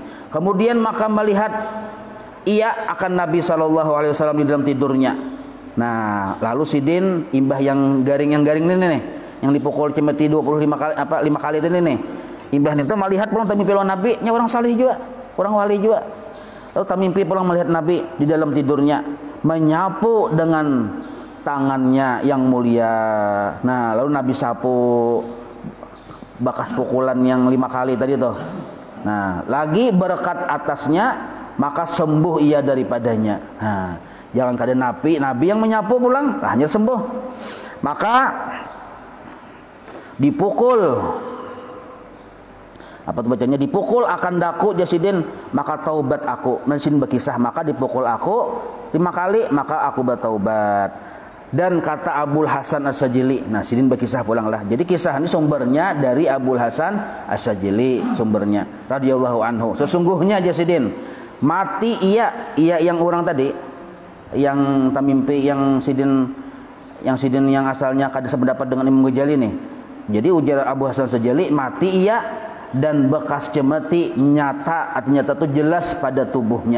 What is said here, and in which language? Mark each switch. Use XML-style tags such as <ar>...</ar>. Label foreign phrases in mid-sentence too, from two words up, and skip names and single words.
<bjn>Kemudian maka melihat ia akan Nabi SAW di dalam tidurnya. Nah, lalu Sidin imbah yang garing ini nih, yang dipukul cemeti 25 kali 5 kali ini nih. Imbah itu melihat pulang tamimpi lawan Nabi, nya orang salih juga, orang wali juga. Lalu tamimpi pulang melihat Nabi di dalam tidurnya, menyapu dengan tangannya yang mulia. Nah, lalu Nabi sapu bekas pukulan yang 5 kali tadi tuh. Nah, lagi berkat atasnya maka sembuh ia daripadanya. Nah, jangan kada Nabi yang menyapu pulang, hanya sembuh. Maka dipukul. Apa tuh bacanya? Dipukul akan daku Jasidin, maka taubat aku. Sidin berkisah, maka dipukul aku 5 kali, maka aku bertaubat. Dan kata Abul Hasan As-Sajili, nah Sidin berkisah pulang lah. Jadi kisah ini sumbernya dari Abul Hasan As-Sajili, sumbernya</bjn> <ar>radhiyallahu anhu.</ar> <bjn>Sesungguhnya Jasidin mati ia yang orang tadi, yang tamimpi yang Sidin yang asalnya kada sependapat dengan Imam Ghazali nih. Jadi ujar Abu Hasan As-Sajili, mati ia dan bekas cemeti nyata, artinya itu jelas pada tubuhnya.</bjn>